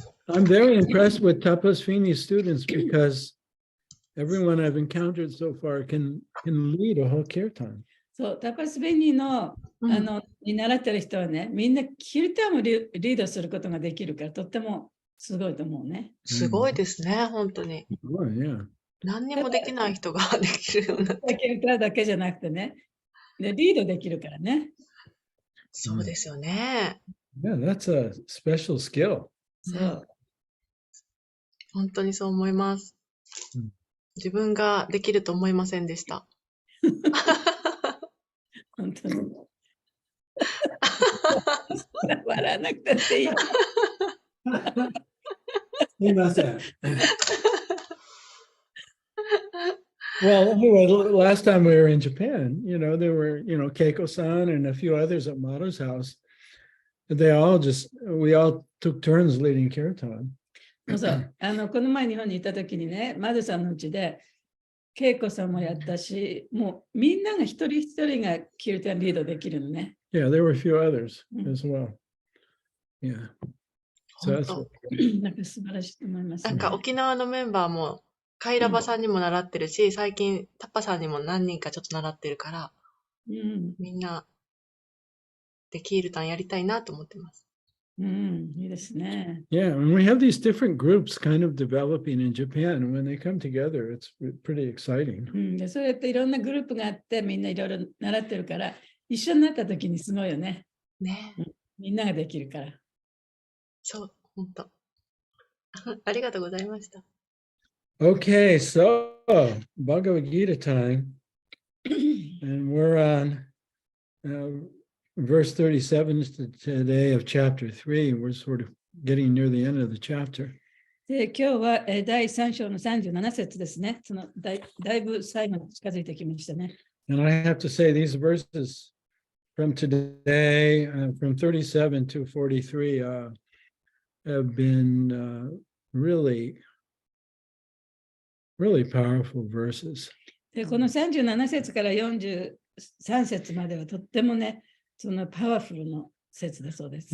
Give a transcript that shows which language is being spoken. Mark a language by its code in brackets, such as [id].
[en] I'm very impressed with Tapas Fini students because everyone I've encountered so far can lead a whole kirtan. [ja] そう、タパスベニーの、に習ってる人はね、みんなキルタンをリードすることができるから、とってもすごいと思うね。すごいですね、本当に。何にもできない人ができるようになって。キルタンだけじゃなくてね、でリードできるからね。そうですよね。 [en] Yeah, that's a special skill. [ja] そう。本当にそう思います。自分ができると思いませんでした。本当に。笑わなくたっていい。すみません。 [en] Well, anyway, last time we were in Japan, there were, Keiko-san and a few others at Maru's house. We all took turns leading kirtan. [ja] そう、この前日本にいた時にね、マドさんのうちで、恵子さんもやったし、もうみんなが一人一人がキルタンリードできるのね。 [en] Yeah, there were a few others as well. Yeah. So that's [ja] なんか素晴らしいと思いますね。なんか沖縄のメンバーも、カイラバさんにも習ってるし、最近タッパさんにも何人かちょっと習ってるから、みんなでキルタンやりたいなと思ってます。いいですね。 [en] Yeah, and we have these different groups kind of developing in Japan, and when they come together, it's pretty exciting. [ja] でそうやっていろんなグループがあって、みんないろいろ習ってるから、一緒になった時にすごいよね。ね。みんなができるから。そう、本当。ありがとうございました。 [en] Okay, so Bhagavad Gita time, and we're on verse 37 today of chapter 3. We're sort of getting near the end of the chapter. [ja] で今日は第3章の37節ですね。そのだいぶ最後に近づいてきましたね。 [en] And I have to say these verses from today, from 37 to 43, have been really powerful verses. [ja] でこの37節から43節まではとってもね、そのパワフルな説だそうです。